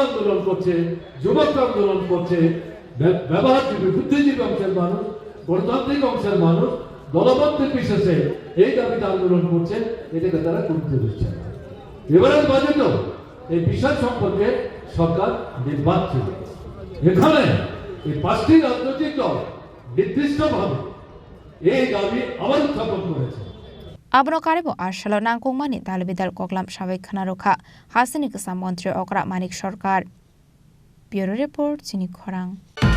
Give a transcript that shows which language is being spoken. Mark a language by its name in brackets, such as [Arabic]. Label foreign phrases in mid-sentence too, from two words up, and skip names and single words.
[Bangla] আন্দোলন করছে যুবকরা আন্দোলন করছে ব্যবহারজীবী বুদ্ধিজীবী অংশের মানুষ গণতান্ত্রিক অংশের মানুষ দলবদ্ধ বিশেষে এই দাবিতে আন্দোলন করছে এটাকে তারা গুরুত্ব দিচ্ছে এবারের বাজেটও এই বিষয় সম্পর্কে সরকার নির্বাক ছিল এখানে এই 5টি রাজনৈতিক দল নির্দিষ্টভাবে এই দাবি আবার উত্থাপন করেছে [Kok Borok] Abno karibo arshalo nangkongmani dalbidal koklam shabai khana rokha Hasten ikasa Montri okra Manik Sarkar Bureau Report Chini Khorang